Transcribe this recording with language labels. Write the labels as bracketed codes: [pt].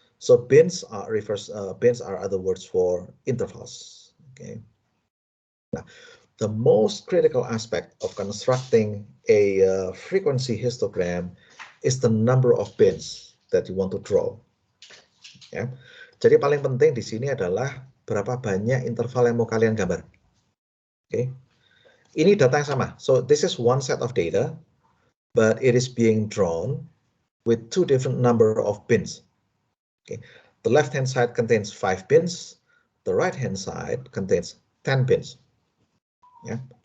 [en] So bins are other words for intervals. Okay. Now, the most critical aspect of constructing a frequency histogram is the number of bins that you want to draw. [id] Ya. Jadi paling penting di sini adalah berapa banyak interval yang mau kalian gambar. Oke. Ini data yang sama. [en] So this is one set of data, but it is being drawn with 2 different number of bins. Okay. The left-hand side contains 5 bins. The right-hand side contains 10 bins. Yeah.